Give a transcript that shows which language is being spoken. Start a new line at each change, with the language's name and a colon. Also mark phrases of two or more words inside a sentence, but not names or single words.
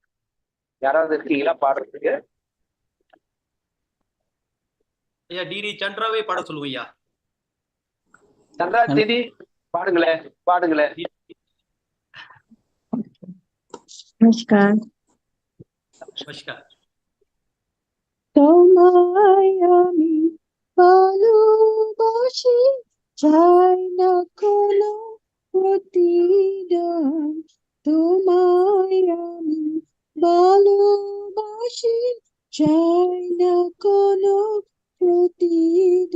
Tamil: யாராவது இருக்கீங்களா பாடுறதுக்கு? ஐயா டிடி சந்திராவே பாட சொல்லுவோம் ஐயா. சந்திரா தீதி பாடுங்களேன், பாடுங்களேன். नमस्कार। நமஸ்கார்.
Bangla: তোমায় আমি ভালোবাসি, চাই না কোনো প্রতিদান। তোমায় আমি ভালোবাসি, চাই না কোনো প্রতিদান।